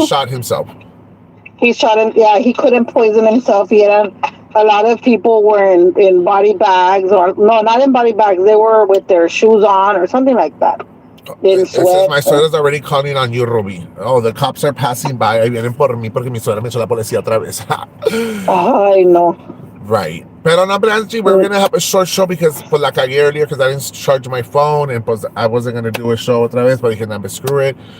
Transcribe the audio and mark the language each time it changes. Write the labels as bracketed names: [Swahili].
[English] He shot himself. He shot him. Yeah, he couldn't poison himself. A lot of people were in body bags, or no, not in body bags. They were with their shoes on or something like that. It says my suegra's already calling on you, Ruby. Oh, the cops are passing by. [Spanish] Ahí vienen por mí porque mi suegra me echó la policía otra vez. Ay, no. [English] Right. [Spanish] Pero no, [English] but Angie, we're going to have a short show because [Spanish] pues la cagué [English] earlier because I didn't charge my phone, and [Spanish] pues [English] I wasn't going to do a show [Spanish] otra vez, [English] but [Spanish] dije, no, [English] screw it.